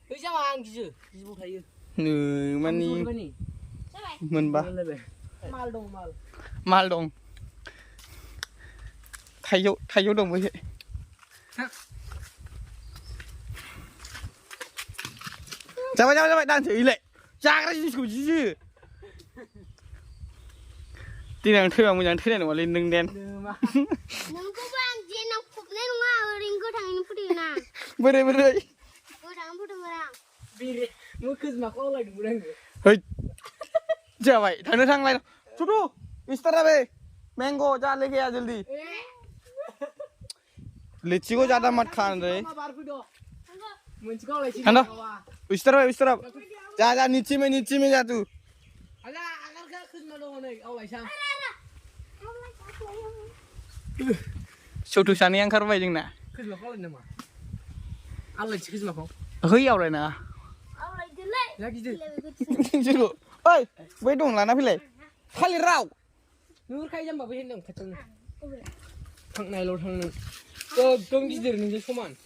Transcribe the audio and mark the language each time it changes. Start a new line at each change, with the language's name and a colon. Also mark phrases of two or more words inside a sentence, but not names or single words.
Bodo: नै मानि मोनबा माल दं थाइजौ दं बैहाय जाबाय दानसै इलाय जाग्रा जिनिसखौ जियो देनां थैबा मोजां थैनाय नङालै नों देन नोंखौबो आं जेनाव फबनाय नङा ओरैनो गोथाङैनो फुदोंना बोरै गोथाङैनो फुदोंमोन आं खोजमाखौ आवलायदोंमोन आङो है जाबाय थांलाय
Hindi: छोटू इस्तारा बे मैंगो जा लेके आ जल्दी लीची को ज्यादा मत खान रे हेलो इस्तारा जा नीचे में जा तू छोटू सानैया
Bodo: ओंखारबाय जोंना खोजमाखौ आवलायनो नामा आवलायसै खोजमाखौ है आवलायनाङा गिदिर ओइ बै दं लाना फैलाय थालिर राव नुहुरखायो जाम्बा बै होनदों खाथियावनो थांनायल' थांनो गोगोम गिदिर नोंजों समान